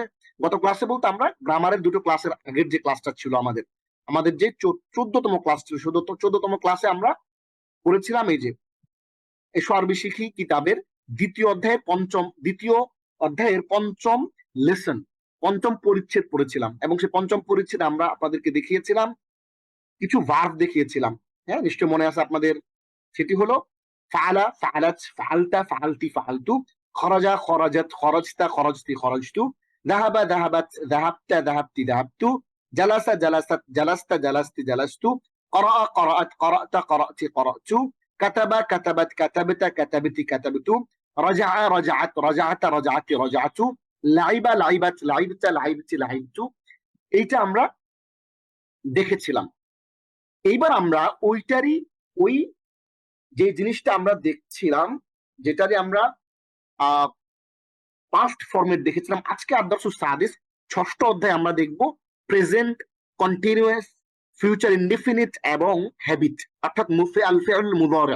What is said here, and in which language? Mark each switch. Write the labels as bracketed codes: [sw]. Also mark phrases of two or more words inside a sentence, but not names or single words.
[bn] গত ক্লাসে বলতে আমরা গ্রামারের দুটো ক্লাসের আগের যে ক্লাসটা ছিল আমাদের, আমাদের যে 14তম ক্লাস ছিল, 14তম ক্লাসে আমরা পড়েছিলাম এই যে এসো আরবি শিখি কিতাবের দ্বিতীয় অধ্যায়ের পঞ্চম লেসন, পঞ্চম পরিচ্ছেদ পড়েছিলাম। এবং সেই পঞ্চম পরিচ্ছেদে আমরা আপনাদেরকে দেখিয়েছিলাম কিছু ভার্ব দেখিয়েছিলাম। হ্যাঁ, নিশ্চয় মনে আছে আপনাদের। সেটি হলো ফাআলা, [ar] فعلت فعلت فعلت فعلت خرج خرجت خرجت خرجت خرجت ذهب ذهبت ذهبت ذهبت ذهبت جلس جلست جلست جلست جلست, قرأ قرأت قرأت قرأت قرأت كتب كتبت كتبت كتبت كتبت رجع رجعت رجعت رجعت رجعت لعب لعبت لعبت لعبت لعبت [bn] এইটা আমরা দেখেছিলাম। এইবার আমরা ওইটারই ওই যে জিনিসটা আমরা দেখছিলাম, যেটারে আমরা [en] past format [bn] দেখেছিলাম, আজকে আদর্শ সাদিস ষষ্ঠ অধ্যায় আমরা দেখব [en] present continuous, future indefinite [bn] এবং হ্যাবিট, অর্থাৎ [ar] الفعل المضارع.